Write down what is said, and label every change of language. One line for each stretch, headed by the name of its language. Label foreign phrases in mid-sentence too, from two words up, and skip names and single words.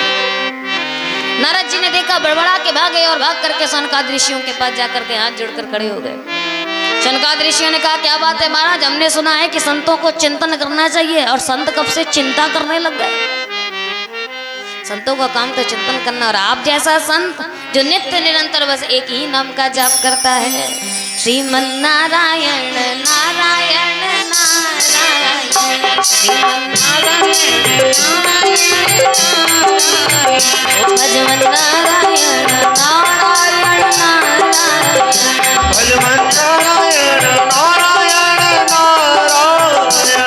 Hindi: नारद जी ने देखा, बड़बड़ा के भागे और भाग करके सनकादिक ऋषियों के पास जाकर के हाथ जोड़कर खड़े हो गए। सनकादिक ऋषियों ने कहा, क्या बात है महाराज, हमने सुना है कि संतों को चिंतन करना चाहिए, और संत कब से चिंता करने लग गए? संतों का काम तो चिंतन करना, और आप जैसा संत जो नित्य निरंतर बस एक ही नाम का जाप करता है, श्रीमन नारायण नारायण नारायण, श्रीमन नारायण भजमन नारायण नारायण नारायण, भजमन नारायण नारायण नारायण,